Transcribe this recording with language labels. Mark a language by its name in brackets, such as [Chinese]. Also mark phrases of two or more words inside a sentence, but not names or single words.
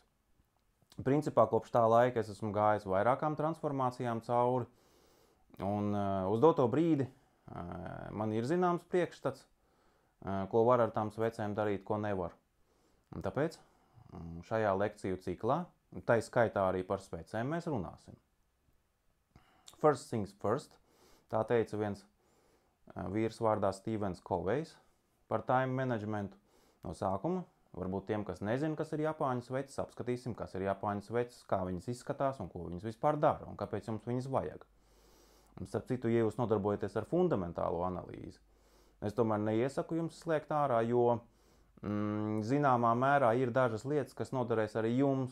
[Latvian] Principā kopš tā laika es esmu gājis vairākām transformācijām cauri, un uz doto brīdi man ir zināms priekšstats, ko var ar tām svecēm darīt, ko nevar. Un tāpēc šajā lekciju ciklā, tai skaitā arī par svecēm, mēs runāsim. [English] First things first, [Latvian] tā teica viens vīrs vārdā Stevens Covejs par [English] time managementu. [Latvian] No sākuma, varbūt tiem, kas nezina, kas ir Japāņu sveces, apskatīsim, kas ir Japāņu sveces, kā viņas izskatās un ko viņas vispār dara un kāpēc jums viņas vajag. Un starp citu, ja jūs nodarbojaties ar fundamentālo analīzi, es tomēr neiesaku jums slēgt ārā, jo zināmā mērā ir dažas lietas, kas noderēs arī jums.